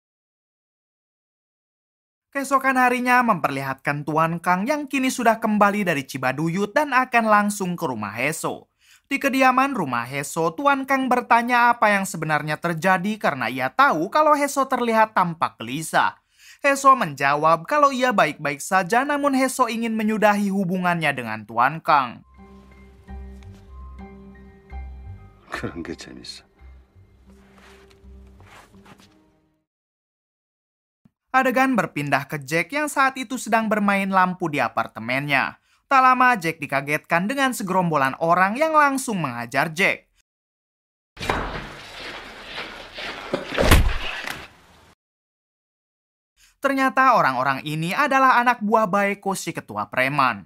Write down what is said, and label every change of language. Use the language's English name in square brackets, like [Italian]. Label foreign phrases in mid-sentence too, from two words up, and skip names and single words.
[Indonesian] Keesokan harinya memperlihatkan Tuan Kang yang kini sudah kembali dari Cibaduyut dan akan langsung ke rumah Heso. Di kediaman rumah Heso, Tuan Kang bertanya apa yang sebenarnya terjadi karena ia tahu kalau Heso terlihat tampak gelisah. Heso menjawab kalau ia baik-baik saja namun Heso ingin menyudahi hubungannya dengan Tuan Kang. [Korean] 그런 게 재밌어. [Indonesian] Adegan berpindah ke Jack yang saat itu sedang bermain lampu di apartemennya. Tak lama Jack dikagetkan dengan segerombolan orang yang langsung menghajar Jack. Ternyata orang-orang ini adalah anak buah Baeko si ketua preman.